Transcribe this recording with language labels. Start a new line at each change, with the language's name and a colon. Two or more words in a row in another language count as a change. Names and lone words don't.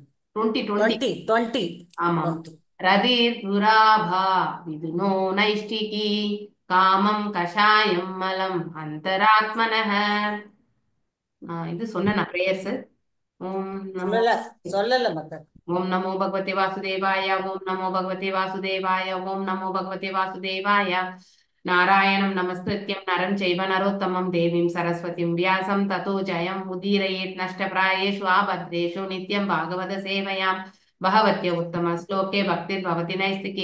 Tamil: 20 20 ஆமா. 20
Sanskrit: रतिर् दुरापा विधुनो नैष्ठिकी कामं कषायं मलम् अन्तरात्मनः.
Tamil: இது சொன்ன பிரேயர்ஸ்.
Sanskrit: ॐ नमो
Tamil: சொல்லல மாதாஜி.
Sanskrit: ओम नमो भगवते वासुदेवाय, ओम नमो भगवते वासुदेवाय, ओम नमो भगवते वासुदेवाय। नारायणं नमस्कृत्यं नरं चैव नरोत्तमं देवीं सरस्वतीं व्यासं ततो जयं मुदीरयेत् नष्टप्रायेषु आभद्रेषु नित्यं भागवत सेवयां भगवत्य उत्तम श्लोके भक्तिर्भवति नैस्तिके।